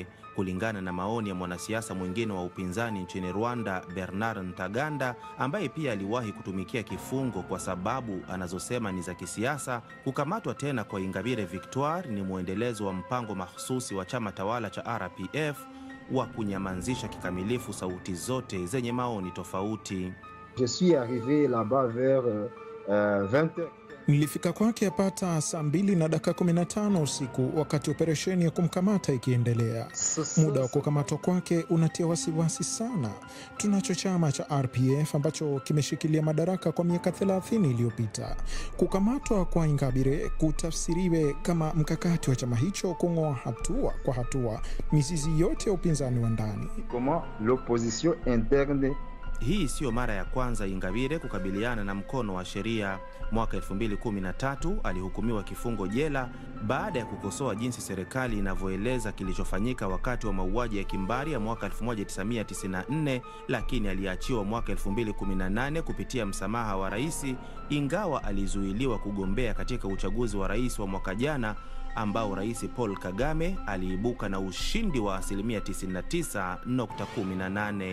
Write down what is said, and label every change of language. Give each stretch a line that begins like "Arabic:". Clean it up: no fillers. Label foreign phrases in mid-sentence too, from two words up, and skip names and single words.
Swahili: Kulingana na maoni ya mwanasiasa mwingine wa upinzani nchini Rwanda, Bernard Ntaganda, ambaye pia aliwahi kutumikia kifungo kwa sababu anazosema ni za kisiasa, kukamatwa tena kwa Ingabire Victoire ni muendelezo wa mpango mahsusi wa chama tawala cha RPF wa kunyamanzisha kikamilifu sauti zote zenye maoni tofauti.
French: Je suis arrivé là-bas vers 20h.
Swahili: Nilifika kwake yapata saa 2:15 usiku wakati operesheni ya kumkamata ikiendelea. Muda wa kukamatwa kwake unatia wasiwasi sana. Tunacho chama cha RPF ambacho kimeshikilia madaraka kwa miaka 30 iliyopita. Kukamatwa kwa Ingabire kutafsiriwe kama mkakati wa chama hicho kung'oa hatua kwa hatua mizizi yote ya upinzani wa ndani.
French: Comment l'opposition interne.
Swahili: Hii sio mara ya kwanza Ingabire kukabiliana na mkono wa sheria. Mwaka 2013 alihukumiwa kifungo jela baada ya kukosoa jinsi serikali inavyoeleza kilichofanyika wakati wa mauaji ya kimbari ya mwaka 1994, lakini aliachiwa mwaka 2018 kupitia msamaha wa rais, ingawa alizuiliwa kugombea katika uchaguzi wa rais wa mwaka jana ambao Rais Paul Kagame aliibuka na ushindi wa 99.18%.